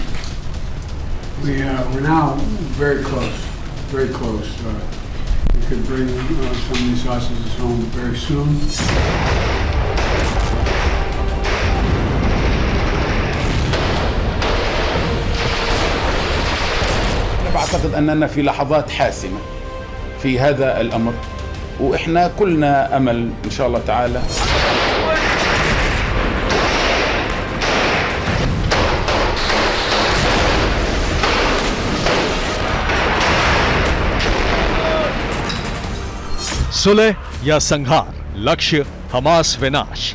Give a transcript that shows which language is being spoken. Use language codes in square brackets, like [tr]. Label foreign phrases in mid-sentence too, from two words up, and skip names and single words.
[en] We're now very close. We could bring some of these hostages home very soon. [ar] أنا بعتقد أننا في لحظات حاسمة في هذا الأمر، وإحنا كلنا أمل إن شاء الله تعالى. [hi] सुलह या संहार, लक्ष्य हमास विनाश।